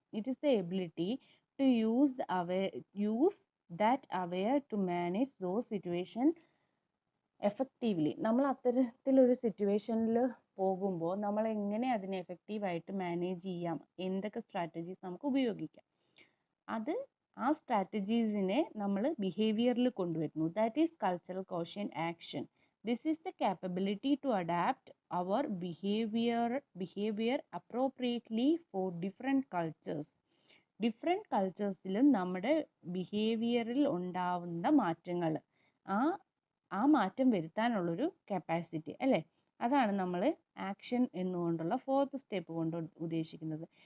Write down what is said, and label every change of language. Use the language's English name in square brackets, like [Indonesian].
[English] It is the ability to use that aware to manage those situation effectively. [Malayalam] നമ്മൾ അത്തരത്തിലൊരു സിറ്റുവേഷനിൽ പോകുമ്പോൾ നമ്മൾ എങ്ങനെ അതിനെ എഫക്റ്റീവായിട്ട് മാനേജ് ചെയ്യാം, എന്തൊക്കെ സ്ട്രാറ്റജീസ് നമുക്ക് ഉപയോഗിക്കാം, ആ സ്ട്രാറ്റജീസിനെ നമ്മൾ ബിഹേവിയറിൽ കൊണ്ടുവരുന്നു. [English] That is cultural quotient action. This is the capability to adapt our behavior appropriately for different cultures. [Malayalam] Different കൾച്ചേഴ്സിലും നമ്മുടെ ബിഹേവിയറിൽ ഉണ്ടാവുന്ന മാറ്റങ്ങൾ ആ മാറ്റം വരുത്താനുള്ളൊരു കപ്പാസിറ്റി അല്ലേ, അതാണ് നമ്മൾ ആക്ഷൻ എന്നുകൊണ്ടുള്ള ഫോർത്ത് സ്റ്റെപ്പ് കൊണ്ട് ഉദ്ദേശിക്കുന്നത്.